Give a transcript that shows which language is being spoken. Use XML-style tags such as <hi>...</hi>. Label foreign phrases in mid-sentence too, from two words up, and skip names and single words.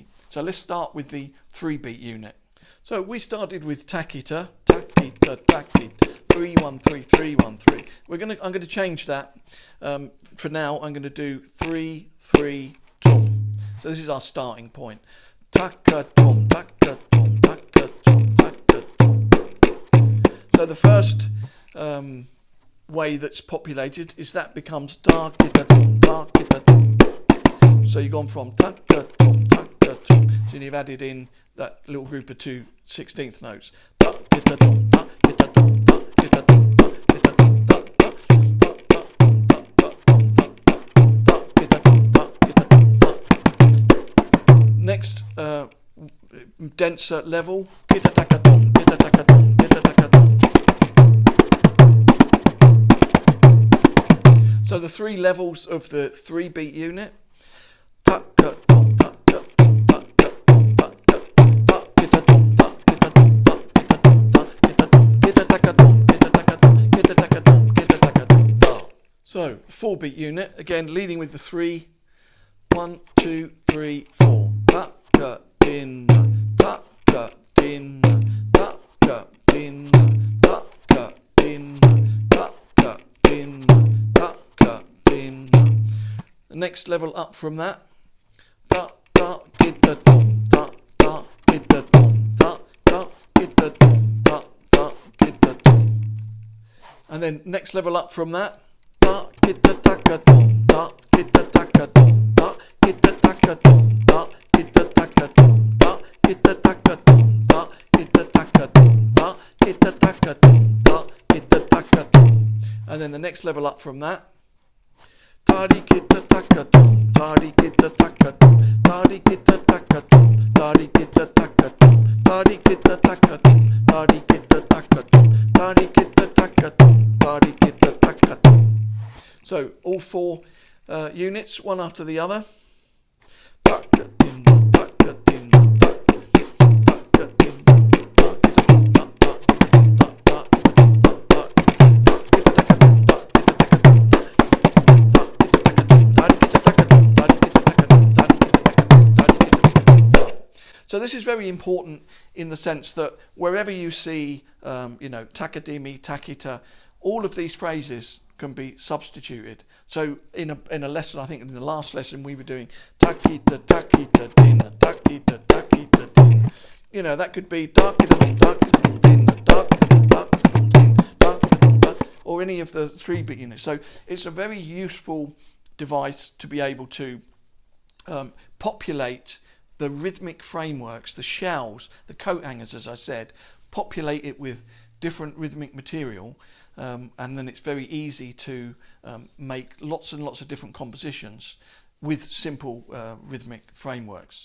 <en>So let's start with the 3 beat unit. So we started with takita, takita, takita, 3 1 3 3 1 3. I'm going to change that. For now, I'm going to do 3 3 tom. So this is our starting point. Taka tom, taka tom, taka tom, taka tom. So the first way that's populated is that becomes da kita tom, da kita tom. So you've gone from taka tom, taka tom. So you've added in that little group of 2 16th notes. Da kita tom, da kita tom, da kita tom, da kita tom, da da da da tom, da da tom, da da kita tom, da kita tom, da. Next denser level, kita taka tom, kita taka tom, kita taka tom. So the 3 levels of the 3 beat unit. Taka tom, taka tom, taka tom, taka tom, ta kita tom, ta kita tom, ta kita tom, ta kita tom, kita taka tom, kita taka tom, kita taka tom, kita taka tom, ta. So 4 beat unit, again leading with the 3. 1 2 3 4. Taka din, taka din, taka din, taka din, taka din, taka din. The next level up from that. Da da kita tom, da da kita tom, da da kita tom, da da kita tom. And then next level up from that. Da kita taka tom, da kita taka tom, da kita taka tom, da kita taka tom, da kita taka tom, da kita taka tom, da kita taka tom, da kita taka tom. And then the next level up from that. Tari kita taka tom, tari kita taka tom, tari kita taka tom, tari kita taka tom, tari kita taka tom, tari kita taka tom, tari kita taka tom, tari kita taka tom. So all 4 units, one after the other. Taka din, taka din, taka din, taka din, so this is very important in the sense that wherever you see, takadimi, takita, all of these phrases can be substituted. So in a lesson, I think in the last lesson we were doing takita, takita, din, takita, takita, din. That could be takita, takita, din, takita, takita, din, takita, or any of the 3 beat units. So it's a very useful device to be able to populate the rhythmic frameworks, the shells, the coat hangers, as I said, populate it with different rhythmic material, and then it's very easy to make lots and lots of different compositions with simple rhythmic frameworks.</en>